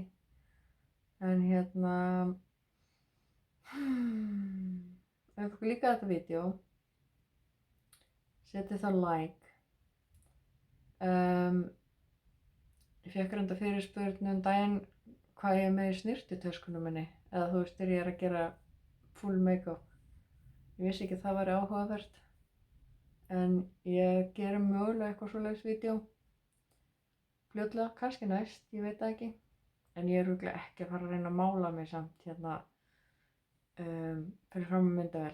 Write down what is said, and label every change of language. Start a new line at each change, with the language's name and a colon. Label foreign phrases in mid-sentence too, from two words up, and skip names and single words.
Icelandic: En ef ykkur líka þetta vídeo, setið þá like. Ég fékk reynda fyrirspurn daginn hvað ég er með í snyrtitöskunum minni, eða þú veist, þegar ég er að gera
English: full make-up.
Icelandic: Ég vissi ekki að það væri áhugavert, en ég geri mögulega eitthvað svoleiðis vídeó fljótlega, kannski næst, ég veit það ekki. En ég er örugglega ekki að fara að reyna að mála mig samt fyrir fram að myndavél.